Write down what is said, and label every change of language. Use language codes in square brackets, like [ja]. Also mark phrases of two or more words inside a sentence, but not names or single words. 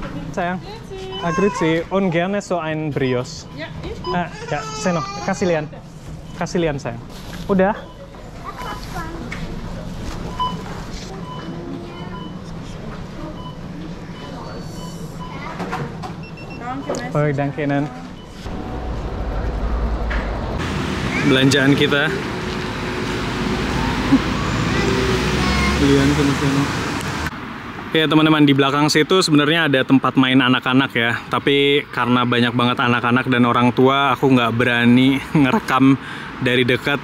[id] sayang. [de] Grüezi. Und gerne so ein Brioche. Ja, ist gut. [id] Ya, Seno, kasih lian. Kasih lian, sayang. Udah? [de] Danke, Oh, danke, [id] Nan. Belanjaan kita. Lian Seno. Ya teman-teman, di belakang situ sebenarnya ada tempat main anak-anak ya. Tapi karena banyak banget anak-anak dan orang tua, aku nggak berani ngerekam dari dekat.